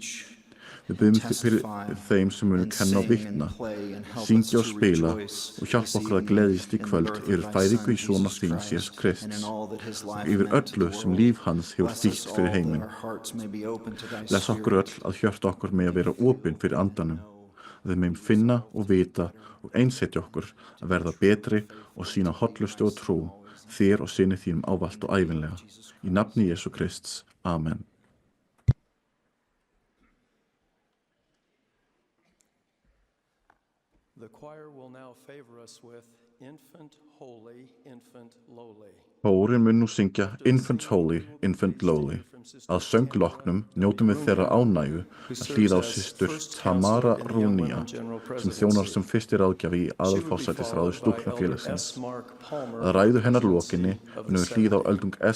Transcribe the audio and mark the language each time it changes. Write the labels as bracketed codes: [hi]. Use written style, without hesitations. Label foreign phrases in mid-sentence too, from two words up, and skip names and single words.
[is] Við biðjum fyrir þeim sem munu kenna og vitna, syngja og spila og hjálpa okkur að gleðjast í kvöld yfir fæðingu í sonar þíns Jesú Krists og yfir öllu sem líf hans hefur þýtt fyrir heiminn. Bless okkur öll að hjörta okkur með að vera opin fyrir andanum, að við megum finna og vita og einsetja okkur að verða betri og sýna hollustu og trú þér og syni þínum ávallt og ævinlega. Í nafni Jesú Krists. Amen. [en] The choir will now favor us with Infant Holy, Infant Lowly. [is] Kórinn mun nú syngja Infant Holy, Infant Lowly. Að söngloknum njótum við þeirra ánægju að hlýða á systur Tamara Rúnia sem þjónar sem fyrsti ráðgjafi í aðalforsætisráði stúlknafélagsins. Að ræðu hennar lokinni munum við hlýða á öldung S.